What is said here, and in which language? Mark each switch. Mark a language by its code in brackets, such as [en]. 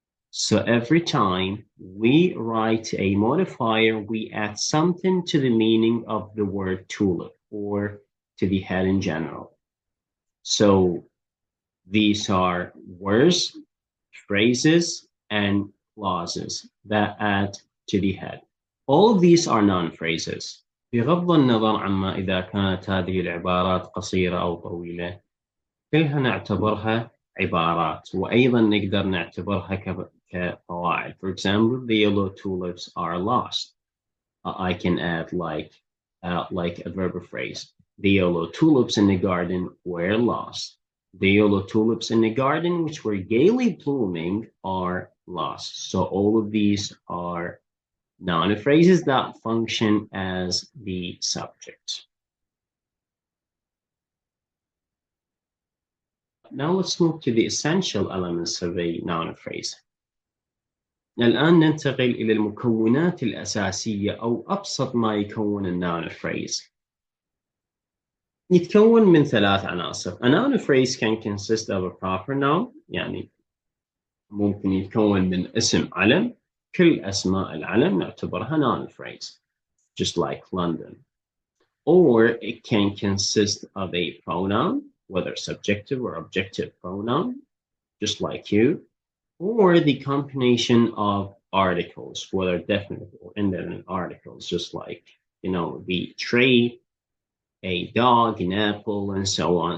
[en] So every time we write a modifier, we add something to the meaning of the word tulip or to the head in general. So these are words, phrases, and clauses that add to the head. All of these are noun phrases. [ar] بغض النظر عما إذا كانت هذه العبارات قصيرة أو طويلة، كلها نعتبرها عبارات وأيضا نقدر نعتبرها كقواعد. [en] For example, the yellow tulips are lost. I can add like a verb phrase. The yellow tulips in the garden were lost. The yellow tulips in the garden, which were gaily blooming, are lost. So all of these are noun phrases that function as the subject. Now let's move to the essential elements of a noun phrase. [ar] الآن ننتقل إلى المكونات الأساسية أو أبسط ما يكون الnoun phrase. يتكون من 3 عناصر. [en] A noun phrase can consist of a proper noun، [ar] يعني ممكن يتكون من اسم علم. كل أسماء العلم نعتبرها [en] noun phrase, just like London. Or it can consist of a pronoun, whether subjective or objective pronoun, just like you, or the combination of articles, whether definite or indefinite articles, just like, the tray, a dog, an apple, and so on.